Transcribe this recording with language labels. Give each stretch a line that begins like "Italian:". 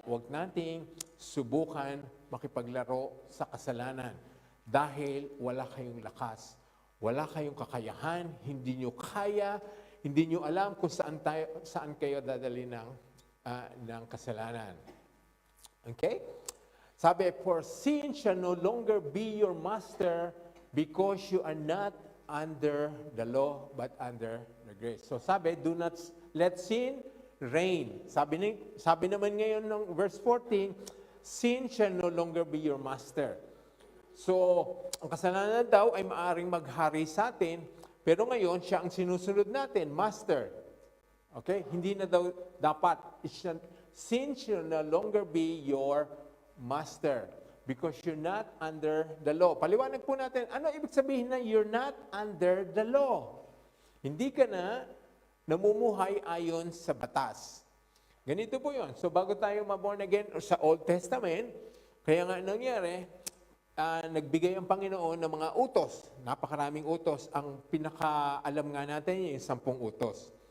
Filipino: Huwag nating subukan makipaglaro sa kasalanan dahil wala kayong lakas, wala kayong kakayahan, hindi nyo kaya, hindi nyo alam kung saan kayo dadali ng kasalanan.
English: Okay? Sabi, for sin shall no longer be your master because you are not under the law but under the grace. So sabi, do not let sin reign.
Filipino: Sabi naman ngayon ng
English: verse 14, sin shall no longer be your master.
Filipino: So, ang kasalanan daw ay maaring maghari sa atin, pero ngayon siya ang sinusunod natin, master. Okay? Hindi na daw dapat.
English: Sin shall no longer be your master because you're not under the law.
Filipino: Paliwanag po natin, ano ibig sabihin na
English: you're not under the law?
Filipino: Hindi ka na namumuhay ayon sa batas. Ganito po yun. So bago tayo ma-born again sa Old Testament, kaya nga nangyari, nagbigay ang Panginoon ng mga utos. Napakaraming utos. Ang pinakaalam nga natin yung 10 utos.